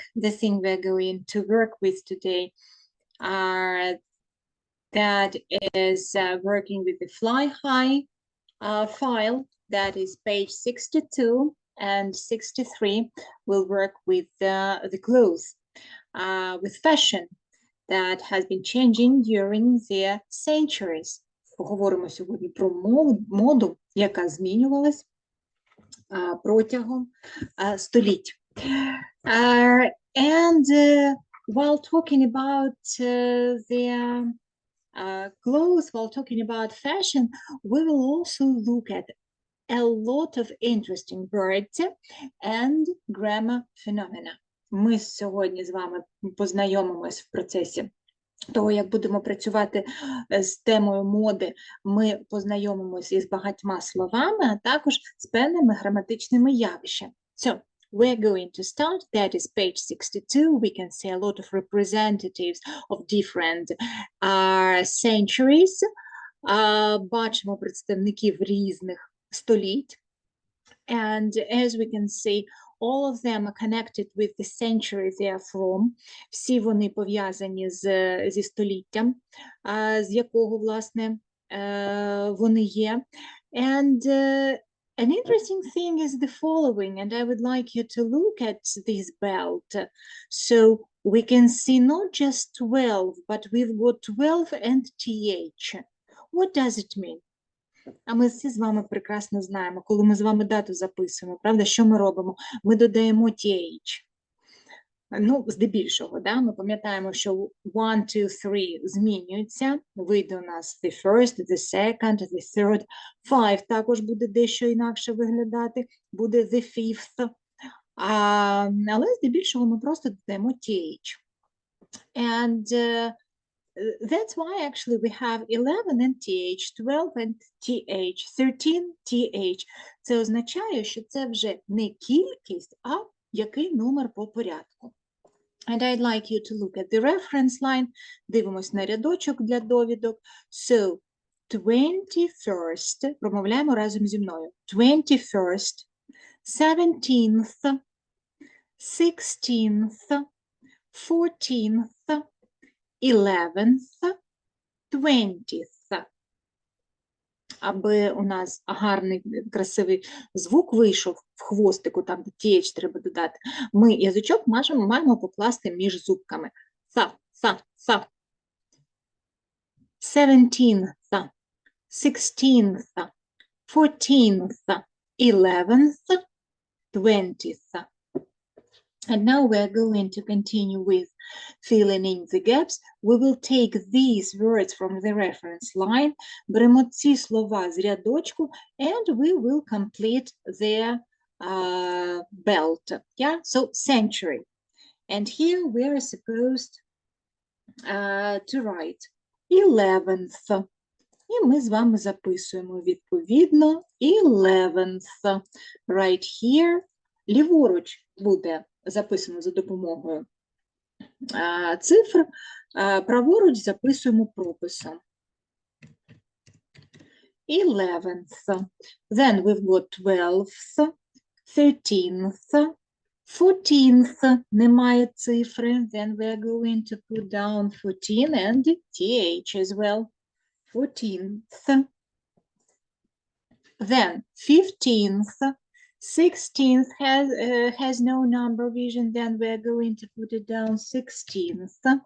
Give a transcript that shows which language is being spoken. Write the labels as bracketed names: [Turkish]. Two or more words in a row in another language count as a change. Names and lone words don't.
[English] The thing we're going to work with today that is working with the fly high file, that is page 62 and 63. Will work with the clothes, with fashion that has been changing during the centuries. [Ukrainian] Поговоримо сьогодні про моду, яка змінювалась протягом століть. [English] And while talking about the clothes, while talking about fashion, we will also look at a lot of interesting words and grammar phenomena. [Ukrainian] Ми сьогодні з вами познайомимось в процесі того, як будемо працювати з темою моди. Ми познайомимося із багатьма словами, а також з певними граматичними явищами. [English] So, we're going to start. That is page 62. We can see a lot of representatives of different centuries. [Ukrainian] Бачимо представників різних століть. [English] And as we can see, all of them are connected with the century they are from. [Ukrainian] Всі вони пов'язані зі століттям, з якого, власне, вони є. [English] And an interesting thing is the following, and I would like you to look at this belt. So we can see not just 12, but we've got 12 and th. What does it mean? [Ukrainian] А ми всі з вами прекрасно знаємо, коли ми з вами дату записуємо, правда, що ми робимо? Ми додаємо th. Ну, здебільшого, да? Ми пам'ятаємо, що 1, 2, 3 змінюються. Вийде у нас [English] the first, the second, the third. [Ukrainian] 5 також буде дещо інакше виглядати, буде [English] the fifth. [Ukrainian] Але здебільшого ми просто додаємо th. [English] And that's why actually we have 11 and th, 12 and th, 13 th. [Ukrainian] Це означає, що це вже не кількість, а який номер по порядку. [English] And I'd like you to look at the reference line. [Ukrainian] Дивимось на рядочок для довідок. [English] So, 21st, [Ukrainian] промовляємо разом зі мною. 21st, 17th, 16th, 14th, 11th, 20th. Аби у нас гарний, красивий звук вийшов в хвостику, там де th треба додати, ми язичок маємо покласти між зубками. Th, th, th. 17th, 16th, 14th, 11th, 20th. [English] And now we're going to continue with filling in the gaps. We will take these words from the reference line, [Ukrainian] беремо ці слова з рядочку, [English] and we will complete their belt. Yeah, so century. And here we are supposed to write 11th. [Ukrainian] І ми з вами записуємо відповідно 11th. Right here. Ліворуч буде записано за допомогою цифр, праворуч записуємо прописом. 11th. [English] Then we've got 12th, 13th, 14th. [Ukrainian] Немає цифри. [English] Then we're going to put down 14 and th as well. 14th. Then 15th. 16th has no number vision, then we're going to put it down 16th.